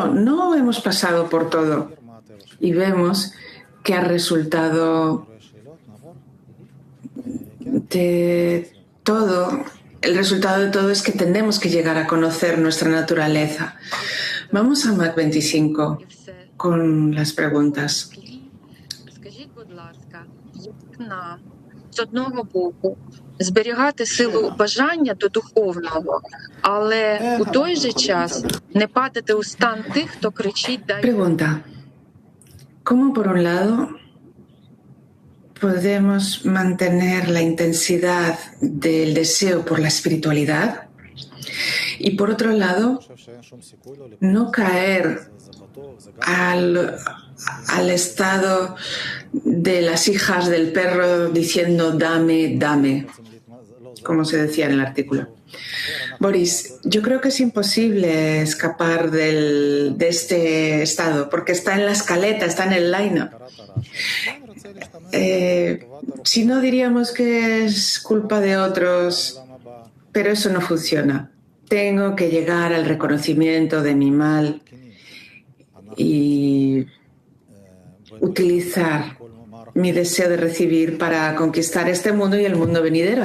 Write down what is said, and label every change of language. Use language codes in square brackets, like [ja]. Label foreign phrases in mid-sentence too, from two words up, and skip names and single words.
[es] No hemos pasado por todo y vemos que el resultado de todo es que tenemos que llegar a conocer nuestra naturaleza. Vamos a Mac 25 con las preguntas. [uk] З одного боку, зберігати силу бажання до духовного, але у той же час не падати у стан тих, хто кричить «дай». [es] Pregunta, ¿cómo por un lado podemos mantener la intensidad del deseo por la espiritualidad y por otro lado no caer al estado de las hijas del perro diciendo dame, dame, como se decía en el artículo? Boris, yo creo que es imposible escapar de este estado porque está en la escaleta, está en el line-up. Si no, diríamos que es culpa de otros, pero eso no funciona. Tengo que llegar al reconocimiento de mi mal y utilizar mi deseo de recibir para conquistar este mundo y el mundo venidero.